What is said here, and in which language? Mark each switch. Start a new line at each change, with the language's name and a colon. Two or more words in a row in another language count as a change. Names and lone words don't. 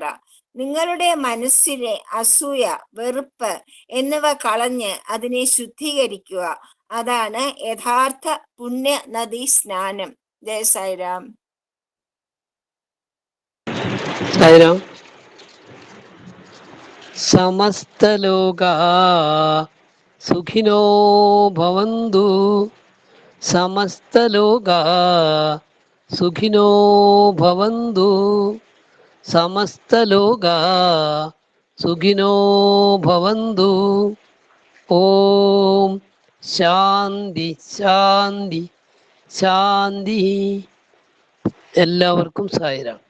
Malayalam: നിങ്ങളുടെ മനസ്സിലെ അസൂയ, വെറുപ്പ് എന്നിവ കളഞ്ഞ് അതിനെ ശുദ്ധീകരിക്കുക. അതാണ് യഥാർത്ഥ പുണ്യ നദീ സ്നാനം. ജയ സായിരാം. സായിരാം.
Sanskrit: സമസ്തലോകാ സുഖിനോ ഭവന്തു. സമസ്തലോകാ സുഖിനോ ഭവന്തു. സമസ്തലോകാ സുഖിനോ ഭവന്തു. ഓം ശാന്തി ശാന്തി ശാന്തി.
Malayalam: എല്ലാവർക്കും സായിരാം.